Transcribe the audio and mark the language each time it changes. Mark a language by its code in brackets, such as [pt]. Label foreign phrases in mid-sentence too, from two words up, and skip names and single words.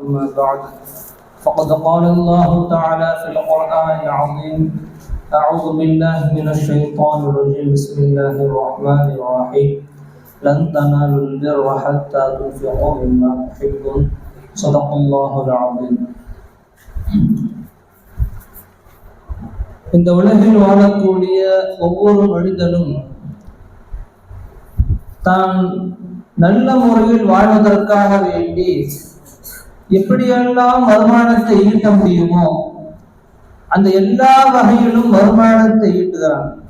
[ar] أما بعد فقد قال الله تعالى في القرآن العظيم أعوذ بالله من الشيطان الرجيم بسم الله الرحمن الرحيم لن تنالوا البر حتى تنفقوا مما تحبون صدق الله العظيم. [ta] இந்த உலகில் வாழக்கூடிய ஒவ்வொரு மனிதனும் தான் நல்ல முறையில் வாழ்வதற்காக வேண்டி எப்படியெல்லாம் வருமானத்தை ஈட்ட முடியுமோ அந்த எல்லா வகையிலும் வருமானத்தை ஈட்டுகிறான்.